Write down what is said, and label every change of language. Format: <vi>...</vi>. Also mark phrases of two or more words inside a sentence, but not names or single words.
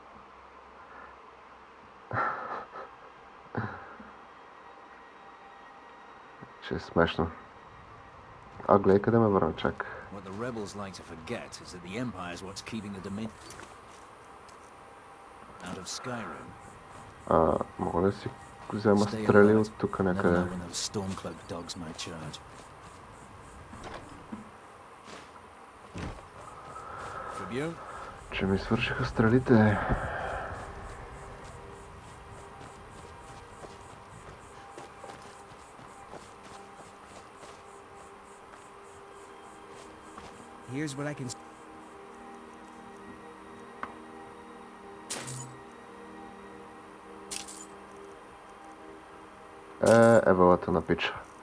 <bg>Че е смешно. А гледай къде ме върна, чак.</bg> <en>What the rebels like to forget is that the Empire is what's keeping the Dominion out of Skyrim.</en> <bg>Мога да си взема стрели от тук някъде. Че ми свършиха стрелите.</bg> <en>Here's what I can...</en> <bg>Евалата на пича.</bg>